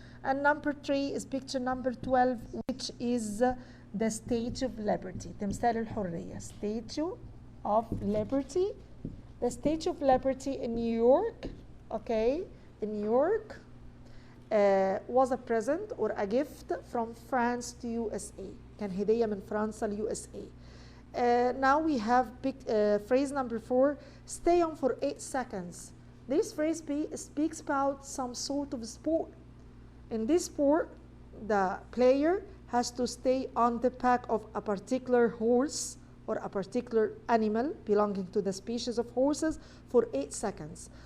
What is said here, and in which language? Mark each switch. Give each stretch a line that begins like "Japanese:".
English: And number 3 is picture number 12, which is the Statue of Liberty.
Arabic: تمثال الحرية. Statue of Liberty.
English: The Statue of Liberty in New York, okay, in New York, was a present or a gift from France to USA.
Arabic: كان هدية من فرنسا ل USA.
English: Now we have phrase number 4, stay on for 8 seconds. This phrase speaks about some sort of sport. In this sport, the player has to stay on the back of a particular horse or a particular animal belonging to the species of horses for 8 seconds.